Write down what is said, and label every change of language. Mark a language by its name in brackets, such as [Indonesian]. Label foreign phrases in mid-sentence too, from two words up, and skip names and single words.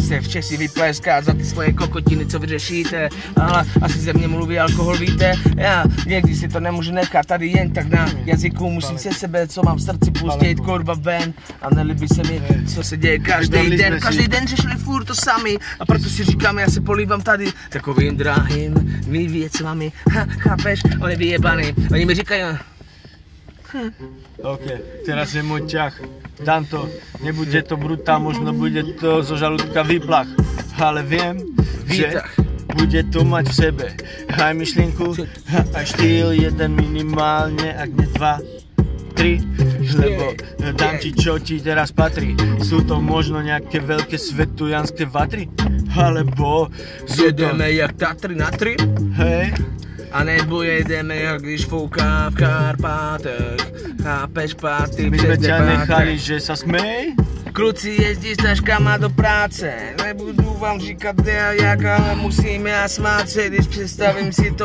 [Czech] se v Česi vypleskat za ty svoje kokotiny, co vyřešíte, ale asi ze mě mluví alkohol, víte, já někdy si to nemůžu nechat tady jen tak na jazyku, musím se sebe, co mám v srdci pustit, kurva ven a nelíbí se mi, co se děje každý den řešili furt to sami a proto si říkám, já se polívám tady takovým drahým věcvami, chápeš, on je vyjebaný, oni mi říkají, OK, [Slovak] teraz je môj ťah, dám to, nebude to brutál, možno bude to zo žalúdka výplach, ale viem, že bude to mať v sebe aj myšlienku, aj štýl, jeden minimálne, ak nie 2, 3, lebo dám ti, čo ti teraz patrí. Sú to možno nejaké veľké svetojanské vatry, alebo sú to... [Czech] Jedeme jak Tatry na 3, hej, a nebo jedeme, jak když fouká v Karpátech, chápeš, párty [Slovak] my sme ťa nechali, že sa smej. [Czech] Kluci jezdí s taškama do práce, nebudu vám říkat jak, ale musím já smát se, když představím si to